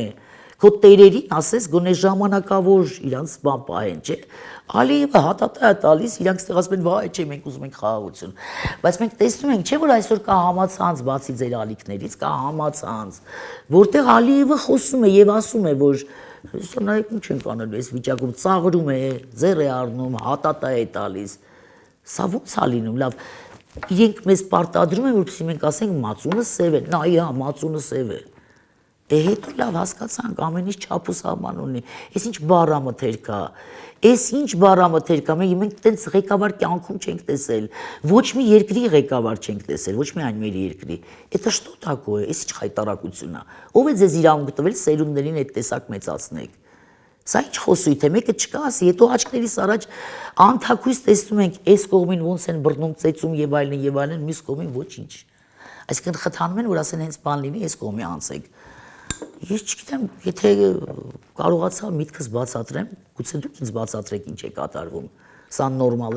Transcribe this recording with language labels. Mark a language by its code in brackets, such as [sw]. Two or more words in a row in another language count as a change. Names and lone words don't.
[hy] Քո տերերին ասես գոնե ժամանակավոր իրանց բան պահեն, չէ։ Ալիևը հատատա է տալիս, իրանք ստեղ ասում են, վայ, չէ, մենք ուզում ենք խաղաղություն։ Բայց մենք տեսնում ենք, չէ՞ որ այսօր կա համացանց, բացի ձեր ալիքներից, կա համացանց, որտեղ Ալիևը խոսում է եւ ասում է, որ սա նայեք ինչ ենք անելու, այս վիճակում ծաղրում է, ձեռ է առնում, հատատա է տալիս։ Սա ո՞նց է լինում, լավ։ Իրենք մեզ պարտադրում են, որպեսզի մենք ասենք մածունը սև է, նայ, հա, մածունը սև է։ Հետո լավ հասկացանք, ամեն ինչ չափ ու սահման ունի։ Էս ինչ բառամթեր կա։ Էս ինչ բառամթեր կա, մենք տենց ղեկավար կյանքում չենք տեսել։ Ոչ մի երկրի ղեկավար չենք տեսել, ոչ միայն մեր երկրի։ [ru] Это что такое? [hy] Էս ինչ խայտարակությունն է։ Ո՞վ է ձեզ իրավունք տվել սերունդներին այդ տեսակ մեծացնեք։ Սա ինչ խոսույթ է, մեկը չկա ասի, հետո աչքներիս առաջ անթակույց տեսնում ենք, այս կողմին ոնց են բռնում, ծեծում եւ այլն, մյուս կողմին ոչինչ։ Այսինքն խթանում են, որ ասեն հենց բան լինի, այս կողմի անցեք։ Ես չգիտեմ, եթե կարողացա միտքս բացատրեմ, գուցե դուք ինձ բացատրեք ինչ է կատարվում։ Սա նորմալ է։